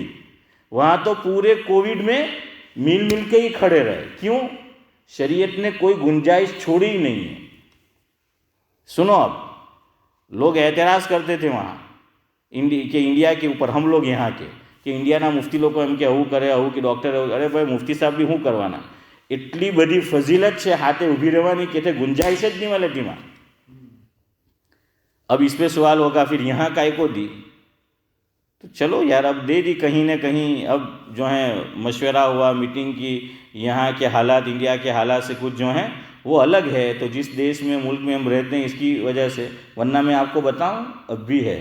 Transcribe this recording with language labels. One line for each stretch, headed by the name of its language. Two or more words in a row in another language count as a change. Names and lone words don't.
Urdu: وہاں تو پورے کووڈ میں مل کے ہی کھڑے رہے. کیوں؟ شریعت نے کوئی گنجائش چھوڑی ہی نہیں ہے. سنو، اب لوگ اعتراض کرتے تھے وہاں کہ انڈیا کے اوپر، ہم لوگ یہاں کے کہ انڈیا
Gujarati: ના મુફ્તી લોકો એમ કે આવું કરે، આવું કે ડૉક્ટર. અરે ભાઈ મુફ્તી સાહેબ બી શું કરવાના? એટલી બધી ફઝીલત છે હાથે ઊભી રહેવાની
Urdu: کہ گنجائش
Gujarati: જ نہیں મળે તેમાં.
Urdu: اب اس پہ سوال ہوگا پھر یہاں کائے کو دی؟ تو چلو یار اب دے دی کہیں نہ کہیں. اب جو ہے مشورہ ہوا، میٹنگ کی، یہاں کے حالات انڈیا کے حالات سے کچھ جو ہیں وہ الگ ہے. تو جس دیش میں، ملک میں ہم رہتے ہیں اس کی وجہ سے، ورنہ میں آپ کو بتاؤں اب بھی ہے.